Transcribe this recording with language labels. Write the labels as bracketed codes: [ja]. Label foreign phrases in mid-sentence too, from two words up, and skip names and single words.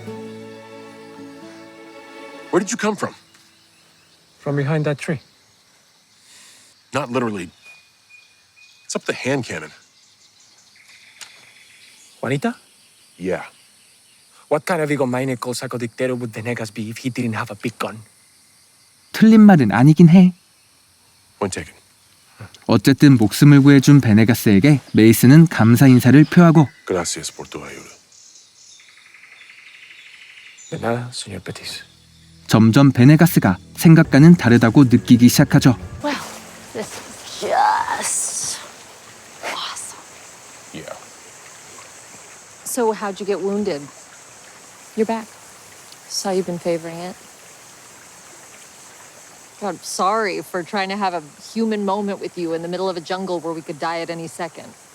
[en] Where did you come from? From behind that tree. Not literally. What's up with the hand cannon? Juanita? Yeah. What kind of egomaniacal psychodictator would Venegas be if he didn't have a big gun? [ko] 틀린 말은 아니긴 해. [en] Point taken. [ko] 어쨌든 목숨을 구해준 베네가스에게 메이슨은 감사 인사를 표하고 [es] Gracias por tu ayuda. De nada, señor Petis. [ko] 점점 베네가스가 생각과는 다르다고 느끼기 시작하죠. [en] Well, this is just awesome. Yeah. So, how'd you get wounded? You're back. Saw you've been favoring it. God, sorry for trying to have a human moment with you in the middle of a jungle where we could die at any second.